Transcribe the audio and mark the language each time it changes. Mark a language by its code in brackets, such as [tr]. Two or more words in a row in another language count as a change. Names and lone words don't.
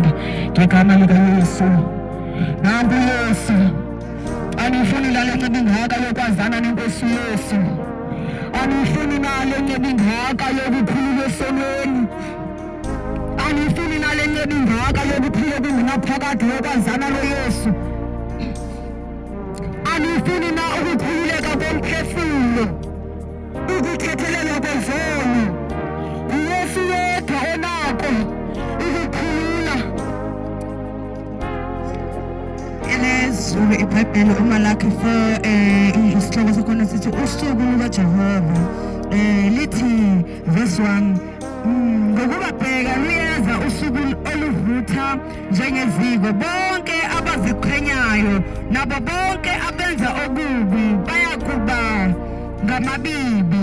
[xh] Ngegama likaYesu, nanku Yesu, anifuni lale nceba ingaka yokwazana nenkosi Yesu, anifuni nale nceba ingaka yokuphulula esonweni, anifuni nale nceba ingaka yokuphila kungenaphakade yokwazana noYesu, anifuni na ukukhululeka komphefumulo, ukuthethelelwa kwezono. uYesu yedwa onako ukukhulula. [zu] Elezulu iBhayibheli uMalaki 4 isihloko sakhona sithi usuku lukaJehova, lithi verse 1, ngokuba bheka luyeza usuku oluvutha njengeziko, bonke abaziqhenyayo nabo bonke abenza okubi bayakuba ngamabibi.